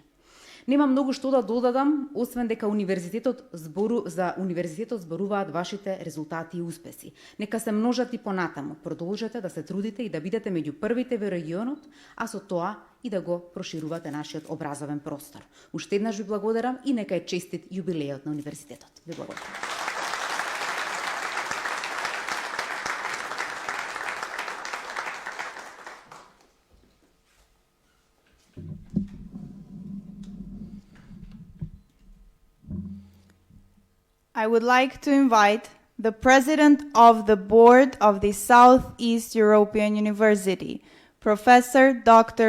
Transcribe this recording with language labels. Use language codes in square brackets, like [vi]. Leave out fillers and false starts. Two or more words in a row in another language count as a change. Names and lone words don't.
[mk] Нема многу што да додадам, освен дека универзитетот зборуваат вашите резултати и успеси. Нека се множат и понатаму. Продолжете да се трудите и да бидете меѓу првите во регионот, а со тоа и да го проширувате нашиот образовен простор. Уште еднаш ви благодарам и нека е честит јубилејот на универзитетот. Ви благодарам. [en] I would like to invite the President of the Board of the Southeast European University, Professor Dr.